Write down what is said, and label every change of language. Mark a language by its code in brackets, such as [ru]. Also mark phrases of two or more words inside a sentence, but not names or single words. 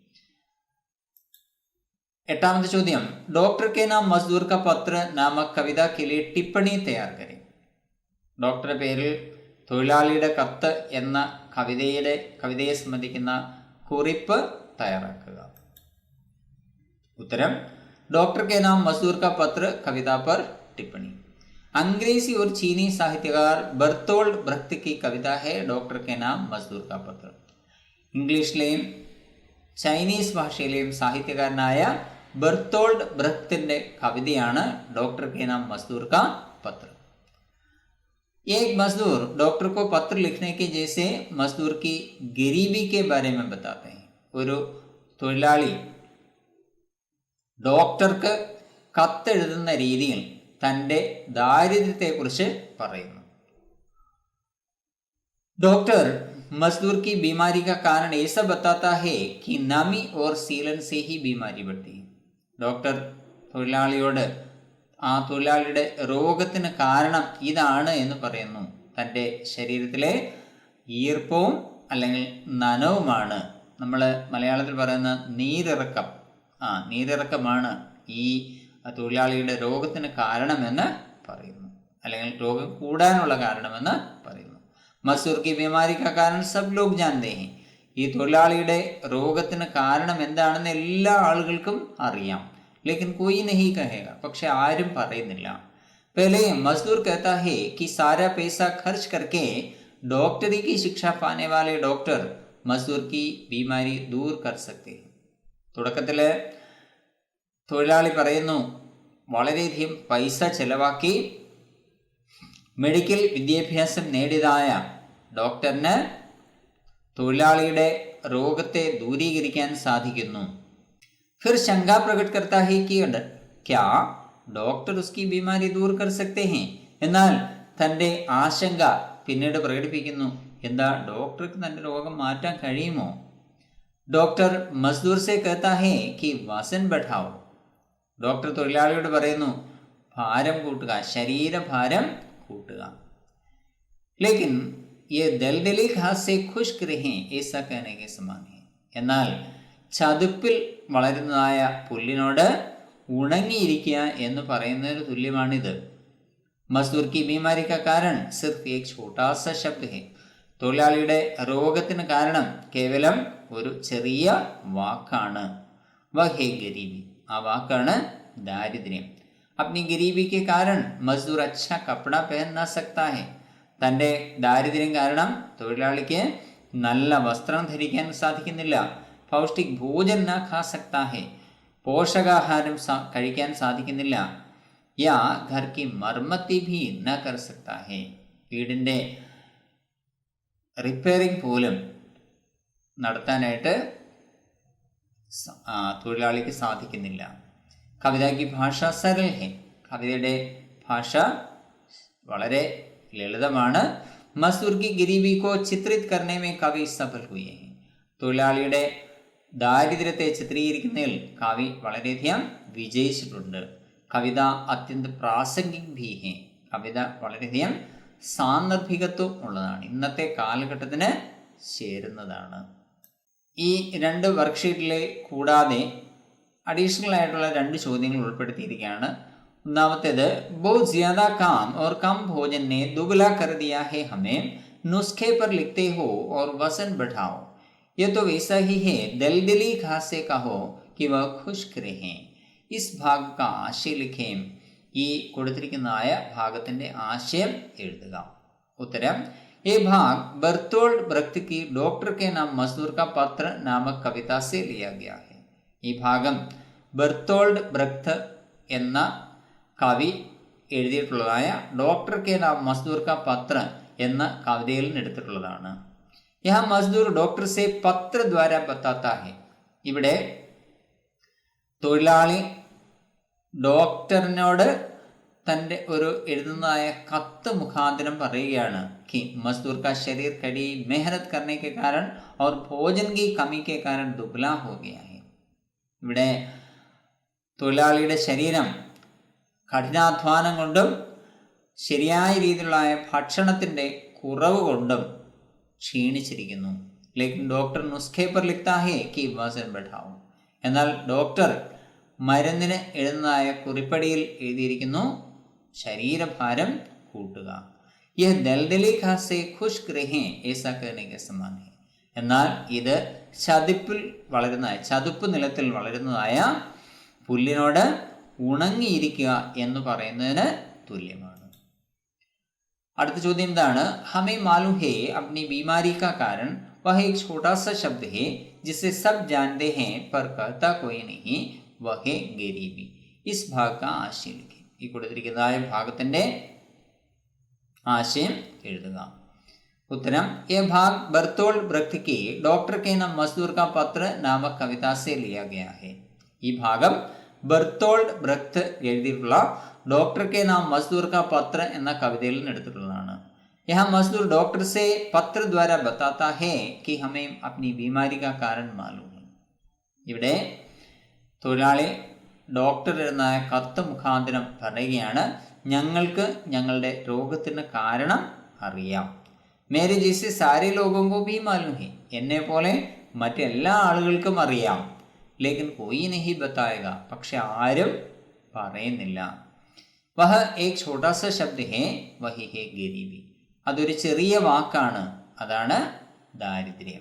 [ml] 8ാമത്തെ ചോദ്യം, [hi] डॉक्टर के नाम मज़दूर का पत्र नामक कविता के लिए टिप्पणी तैयार करें. [ml] ഡോക്ടറുടെ പേരിൽ തൊഴിലാളിയുടെ കത്ത് എന്ന കവിതയെ സംബന്ധിക്കുന്ന കുറിപ്പ് തയ്യാറാക്കുക. ഉത്തരം, [hi] डॉक्टर के नाम मजदूर का पत्र कविता पर टिप्पणी. अंग्रेजी और चीनी साहित्यकार बर्तोल्ड ब्रख्त की कविता है डॉक्टर के नाम मजदूर का पत्र. [ml] ഇംഗ്ലീഷിലെയും ചൈനീസ് ഭാഷയിലെയും സാഹിത്യകാരനായ ബർത്തോൾഡ് ബ്രഖ്തിന്റെ കവിതയാണ് ഡോക്ടർ കെ നാം മസ്ദൂർ കാ പത്ര. [hi] एक मजदूर डॉक्टर को पत्र लिखने के जैसे मजदूर की गरीबी के बारे में बताते हैं. [ml] ഒരു തൊഴിലാളി ഡോക്ടർക്ക് കത്തെഴുതുന്ന രീതിയിൽ തൻ്റെ ദാരിദ്ര്യത്തെക്കുറിച്ച് പറയുന്നു. [hi] डॉक्टर मजदूर की बीमारी का कारण ऐसा बताता है कि नमी और सीलन से ही बीमारी बढ़ती है. [ml] ഡോക്ടർ തൊഴിലാളിയോട് ആ തൊഴിലാളിയുടെ രോഗത്തിന് കാരണം ഇതാണ് എന്ന് പറയുന്നു. തൻ്റെ ശരീരത്തിലെ ഈർപ്പവും അല്ലെങ്കിൽ നനവുമാണ്, നമ്മൾ മലയാളത്തിൽ പറയുന്ന നീരിറക്കമാണ് ഈ തൊഴിലാളിയുടെ രോഗത്തിന് കാരണമെന്ന് പറയുന്നു, അല്ലെങ്കിൽ രോഗം കൂടാനുള്ള കാരണമെന്ന് പറയുന്നു. [hi] मज़दूर की बीमारी का कारण सब लोग जानते हैं. [ml] ഈ തൊഴിലാളിയുടെ രോഗത്തിന് കാരണം എന്താണെന്ന് എല്ലാ ആളുകൾക്കും അറിയാം. [hi] लेकिन कोई नहीं कहेगा. [ml] പക്ഷെ ആരും പറയുന്നില്ല. [hi] पहले मज़दूर कहता है कि सारा पैसा खर्च करके डॉक्टरी की शिक्षा पाने वाले डॉक्टर मजदूर की बीमारी दूर कर सकते हैं. [ml] തുടക്കത്തിൽ തൊഴിലാളി പറയുന്നു, വളരെയധികം പൈസ ചെലവാക്കി മെഡിക്കൽ വിദ്യാഭ്യാസം നേടിയതായ ഡോക്ടറിന് തൊഴിലാളിയുടെ രോഗത്തെ ദൂരീകരിക്കാൻ സാധിക്കുന്നു. [hi] फिर शंका प्रकट करता है कि क्या डॉक्टर उसकी बीमारी दूर कर सकते हैं. [ml] എന്നാൽ തൻ്റെ ആശങ്ക പിന്നീട് പ്രകടിപ്പിക്കുന്നു, എന്താ ഡോക്ടർക്ക് തൻ്റെ രോഗം മാറ്റാൻ കഴിയുമോ? [hi] डॉक्टर मज़दूर से कहता है कि वजन बढ़ाओ. [ml] ഡോക്ടർ തൊഴിലാളിയോട് പറയുന്നു, ഭാരം കൂട്ടുക, ശരീരഭാരം കൂട്ടുക. [hi] ലേക്കിൻ ये दलदली घास से खुश्क रहें ऐसा कहने के समान है. [ml] എന്നാൽ ചതുപ്പിൽ വളരുന്നതായ പുല്ലിനോട് ഉണങ്ങിയിരിക്കുക എന്ന് പറയുന്നതിന് തുല്യമാണിത്. [hi] मज़दूर की बीमारी का कारण सिर्फ़ एक छोटा सा शब्द है. [ml] തൊഴിലാളിയുടെ രോഗത്തിന് കാരണം കേവലം ഒരു ചെറിയ വാക്കാണ്. [hi] वही ग़रीबी, [ml] ആ വാക്കാണ് ദാരിദ്ര്യം. [hi] अपनी गरीबी के कारण मजदूर अच्छा कपड़ा पहन ना सकता है. [ml] തൻ്റെ ദാരിദ്ര്യം കാരണം തൊഴിലാളിക്ക് നല്ല വസ്ത്രം ധരിക്കാൻ സാധിക്കുന്നില്ല. [hi] पौष्टिक भोजन न खा सकता है, [ml] പോഷകാഹാരം കഴിക്കാൻ സാധിക്കുന്നില്ല. [hi] या घर की मरम्मत भी न कर सकता है, [ml] വീടിൻ്റെ റിപ്പയറിംഗ് പോലും നടത്താനായിട്ട് തൊഴിലാളിക്ക് സാധിക്കുന്നില്ല. [hi] കവിത की भाषा सरल है, [ml] കവിതയുടെ ഭാഷ വളരെ ലളിതമാണ്. [hi] മസ്ദൂർ की गरीबी को चित्रित करने में कवि सफल हुए हैं. [ml] തൊഴിലാളിയുടെ ദാരിദ്ര്യത്തെ ചിത്രീകരിക്കുന്നതിൽ കവി വളരെയധികം വിജയിച്ചിട്ടുണ്ട്. [hi] कविता अत्यंत प्रासंगिक भी है, [ml] കവിത വളരെയധികം സാന്ദർഭികത്വം ഉള്ളതാണ്, ഇന്നത്തെ കാലഘട്ടത്തിന് ചേരുന്നതാണ്. ഈ രണ്ട് വർക്ക്ഷീറ്റിലെ കൂടാതെ അഡീഷണൽ ആയിട്ടുള്ള 2 ചോദ്യങ്ങൾ ഉൾപ്പെടുത്തിയിരിക്കുകയാണ്. [hi] ഒന്നാമത്തേത് बहुत ज्यादा काम और कम भोजन ने दुबला कर दिया है हमें, नुस्खे पर लिखते हो और वजन बढ़ाओ. ये तो वैसा ही है, दलदली घास से कहो कि वह खुश्क रहें. इस भाग का आशय लिखें. [ml] ഈ കൊടുത്തിരിക്കുന്നതായ ഭാഗത്തിന്റെ ആശയം എഴുതുക. ഉത്തരം, [hi] ये भाग बर्तोल्ड ब्रख्त की डॉक्टर के नाम मजदूर का पत्र नामक कविता से लिया गया है. [ml] ഈ ഭാഗം ബർത്തോൾഡ് ബ്രഖ്ത് എന്ന കവി എഴുതിയിട്ടുള്ളതായ ഡോക്ടർ കെ നാം മസ്ദൂർ കാ പത്ര എന്ന കവിതയിൽ നിന്ന് എടുത്തിട്ടുള്ളതാണ്. [hi] यह मज़दूर डॉक्टर से पत्र द्वारा बताता है, [ml] ഇവിടെ തൊഴിലാളി ഡോക്ടറിനോട് തൻ്റെ ഒരു എഴുതുന്നതായ കത്ത് മുഖാന്തരം പറയുകയാണ് [hi] कि मजदूर का शरीर कड़ी मेहनत करने के कारण और भोजन की कमी के कारण दुबला हो गया है. [ml] ഇവിടെ തൊഴിലാളിയുടെ ശരീരം കഠിനാധ്വാനം കൊണ്ടും ശരിയായ രീതിയിലുള്ള ഭക്ഷണത്തിൻ്റെ കുറവ് കൊണ്ടും ക്ഷീണിച്ചിരിക്കുന്നു. [hi] लेकिन डॉक्टर नुस्खे पर लिखता है कि वज़न बढ़ाओ, [ml] എന്നാൽ ഡോക്ടർ മരുന്നിന് എഴുതുന്നതായ കുറിപ്പടിയിൽ എഴുതിയിരിക്കുന്നു ശരീരഭാരം കൂട്ടുക. [hi] यह दलदली घास से खुश्क रहें ऐसा कहने के समान है. [ml] എന്നാൽ ഇത് ചതുപ്പ് നിലത്തിൽ വളരുന്നതായ പുല്ലിനോട് ഉണങ്ങിയിരിക്കുക എന്ന് പറയുന്നതിന് തുല്യമാണ്. അടുത്ത ചോദ്യം എന്താണ്? [hi] हमें मालूम है अपनी बीमारी का कारण वह एक छोटा सा शब्द है जिसे सब जानते हैं पर कहता कोई नहीं वह ग़रीबी. इस भाग का आशय लिखें. [ml] ഈ കൊടുത്തിരിക്കുന്നതായ ഭാഗത്തിന്റെ ആശയം എഴുതുക. [hi] उत्तरम, ये भाग बर्तोल्ड ब्रख्त की डॉक्टर के नाम मजदूर का पत्र नामक कविता से लिया गया है. [ml] ഈ ഭാഗം ബർത്തോൾഡ് ബ്രഖ്ത് എഴുതിയിട്ടുള്ള ഡോക്ടർ കെ നാം മസ്ദൂർ കാ പത്ര എന്ന കവിതയിൽ നിന്ന് എടുത്തിട്ടുള്ളതാണ്. [hi] यहाँ मजदूर डॉक्टर से पत्र द्वारा बताता है कि हमें अपनी बीमारी का कारण मालूम है. [ml] ഇവിടെ തൊഴിലാളി ഡോക്ടർ എഴുതുന്ന കത്ത് മുഖാന്തരം പറയുകയാണ്, ഞങ്ങൾക്ക് ഞങ്ങളുടെ രോഗത്തിന് കാരണം അറിയാം. [hi] मेरे जैसे सारे लोगों को भी मालूम है, [ml] എന്നെ പോലെ മറ്റെല്ലാ ആളുകൾക്കും അറിയാം. [hi] लेकिन कोई नहीं बताएगा, [ml] പക്ഷെ ആരും പറയുന്നില്ല. [hi] वह एक छोटा सा शब्द है वही है ग़रीबी, [ml] അതൊരു ചെറിയ വാക്കാണ്, അതാണ് ദാരിദ്ര്യം.